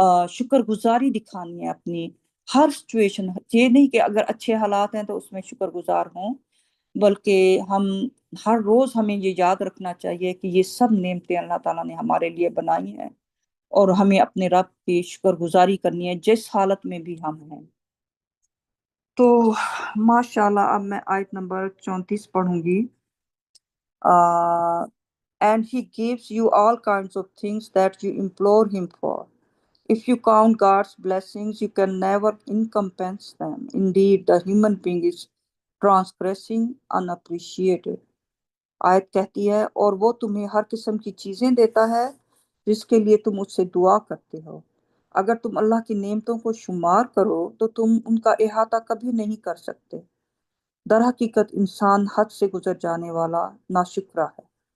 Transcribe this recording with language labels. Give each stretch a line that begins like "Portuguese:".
Urdu: شکر گزاری دکھانی ہے اپنی ہر سچویشن۔ یہ نہیں کہ اگر اچھے حالات ہیں تو اس میں شکر گزار ہوں، بلکہ ہم ہر روز ہمیں یہ یاد رکھنا چاہیے کہ یہ سب نعمتیں اللہ تعالیٰ نے ہمارے لیے بنائی ہیں، اور ہمیں اپنے رب کی شکر گزاری کرنی ہے جس حالت میں بھی ہم ہیں۔ تو ماشاءاللہ اب میں آیت نمبر 34 پڑھوں گی۔
English: And he gives you all kinds of things that you implore him for. If you count God's blessings, you can never recompense them. Indeed, the human being is transgressing unappreciated.
Urdu: آیت کہتی ہے اور وہ تمہیں ہر قسم کی چیزیں دیتا ہے جس کے لیے تم اس سے دعا کرتے ہو۔ اگر تم اللہ کی نعمتوں کو شمار کرو تو تم ان کا احاطہ کبھی نہیں کر سکتے۔ در حقیقت انسان حد سے گزر جانے والا ناشکرا ہے۔